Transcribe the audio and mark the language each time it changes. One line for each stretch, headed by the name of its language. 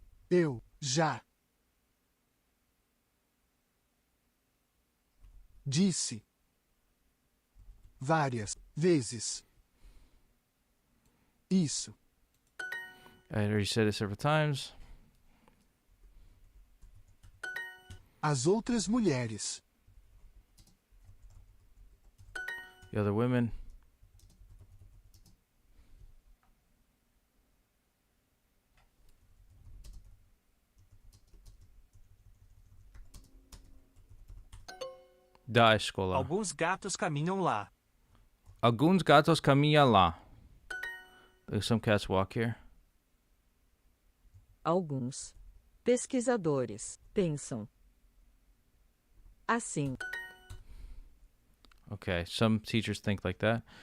Portuguese: Eu já disse várias vezes isso.
English: I had already said it several times.
Portuguese: As outras mulheres
English: The other women.
Portuguese: Da escola. Alguns gatos caminham lá. Alguns gatos caminham lá.
English: Some cats walk here.
Portuguese: Alguns pesquisadores pensam assim.
English: Okay, some teachers think like that.